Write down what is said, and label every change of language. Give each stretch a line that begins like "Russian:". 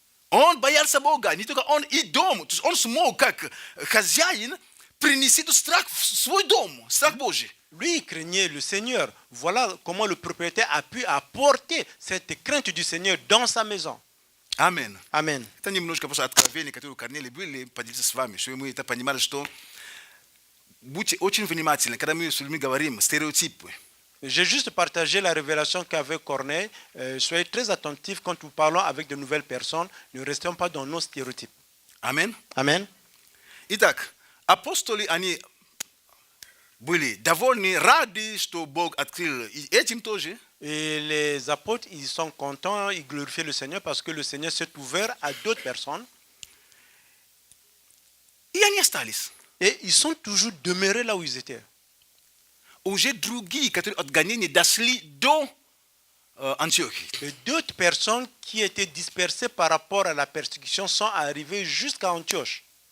Russian: Он боялся Бога, не только он и дом. То есть он смог, как хозяин, принести страх в свой дом, страх Божий.
French: Lui, il craignait le Seigneur. Voilà comment le propriétaire a pu apporter cette crainte du Seigneur dans sa maison. Amen. Amen.
Russian: Это немножко просто откровения, которые у Корнелия были, поделиться с вами, чтобы мы это понимали, что будьте очень внимательны, когда мы с людьми говорим, стереотипы.
French: J'ai juste partagé la révélation qu'avait Corneille. Soyez très attentifs quand nous parlons avec de nouvelles personnes. Ne restons pas dans nos stéréotypes. Amen. Amen.
Russian: Итак, апостоли, они были довольны, рады, что Бог открыл и этим тоже.
French: Et les apôtres, ils sont contents, ils glorifient le Seigneur parce que le Seigneur s'est ouvert à d'autres personnes.
Russian: И они остались.
French: Et ils sont toujours demeurés là où ils étaient.
Russian: Уже другие, которые от гонения дошли до Антиохии.
French: Et d'autres personnes qui étaient dispersées par rapport à la persécution sont arrivées jusqu'à Antioche.